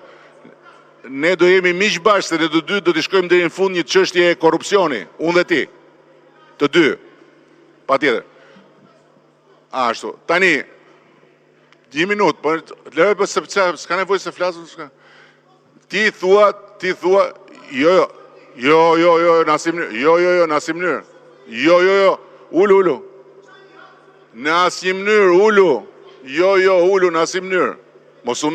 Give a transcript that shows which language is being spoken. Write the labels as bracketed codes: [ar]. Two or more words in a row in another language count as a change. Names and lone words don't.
[sq] Ne do jemi miq bashkë, se ne të dy do t'i shkojmë deri në fund një çështje korrupsioni, unë dhe ti. Të dy. Patjetër. Ashtu. Tani 1 minutë, po lëre për sepse s'ka nevojë se flasun. Ti thua, jo, Nasimnir. Jo, Nasimnir. Jo. Ulu. Nasimnir, ulu. Jo, ulu, Nasimnir. Mos u